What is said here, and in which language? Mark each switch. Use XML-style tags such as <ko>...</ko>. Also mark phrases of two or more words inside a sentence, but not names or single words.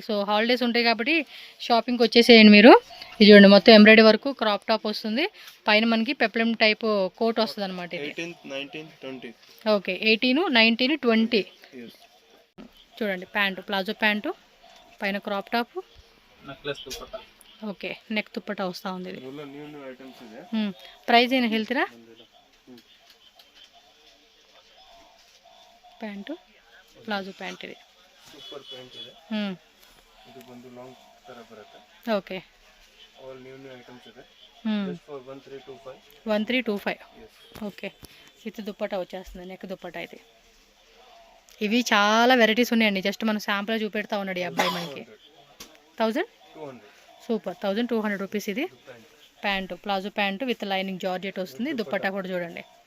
<te>సో హాలిడేస్ ఉంటాయి కాబట్టి షాపింగ్కి వచ్చేసేయండి మీరు. ఇది చూడండి మొత్తం ఎంబ్రాయిడరీ వరకు</te> <en>crop top</en> <te>వస్తుంది, పైన మనకి</te> <en>peplum type coat</en> <te>వస్తుంది అనమాట. ఇది</te> <en>18th 19th 20.</en> <te>ఓకే 18, 19, 20. Yes. చూడండి</te> <en>pant, palazzo pant,</en> <te>పైన</te> <en>crop top,</en> <te>నెక్లెస్ దుపట్టా.</te> <en>okay neck</en> <te>దుప్పట్టా వస్తూ ఉంది. ఇది</te> <en>new items</en> <kn>ಇದೆ.</kn> <te>ప్రైస్ ಏನು</te> <kn>ಹೇಳ್ತೀರಾ?</kn> <en>pant palazzo pant</en> <kn>ಇದೆ,</kn> <en>super pant</en> <kn>ಇದೆ. ಇದು ಬಂದು ಲಾಂಗ್ ತರ ಬರುತ್ತೆ. ಓಕೆ</kn> <en>all new items</en> <kn>ಇದೆ.</kn> <en>just for</en> <kn>1325. 1325.</kn> <en>okay with</en> <te>దుప్పట్టా వచ్చేస్తుంది, నెక్ దుప్పట్టా ఇది. ఇవి చాలా వెరైటీస్ ఉన్నాయండి, జస్ట్ మనం శాంపుల్ చూపెడతా ఉన్నాడు ఈ అబ్బాయి మనకి. 1200. సూపర్ 1200 రూపీస్ ఇది.</te> <en>pant palazzo pant with lining georgette</en> <te>వస్తుంది, దుప్పట్టా కూడా చూడండి.</te>